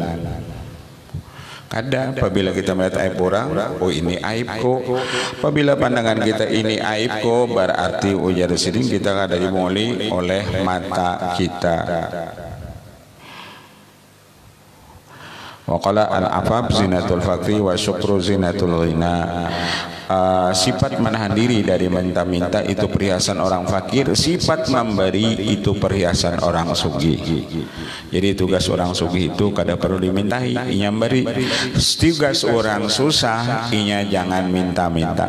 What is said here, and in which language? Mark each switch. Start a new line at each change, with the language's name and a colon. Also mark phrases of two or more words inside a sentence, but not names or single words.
Banjar: Kadang apabila kita melihat aib orang, oh ini aibku. Apabila pandangan kita ini aibku, berarti ujar sidin kita kada dimuli oleh mata kita.
Arabic: وقال العفاف زينة الفقر والشكر زينة الغنى.
Banjar: Sifat menahan diri dari minta-minta itu perhiasan orang fakir, sifat memberi itu perhiasan orang sugih. Jadi tugas orang sugih itu kada perlu dimintai, inya beri. Tugas orang susah, inya jangan minta-minta.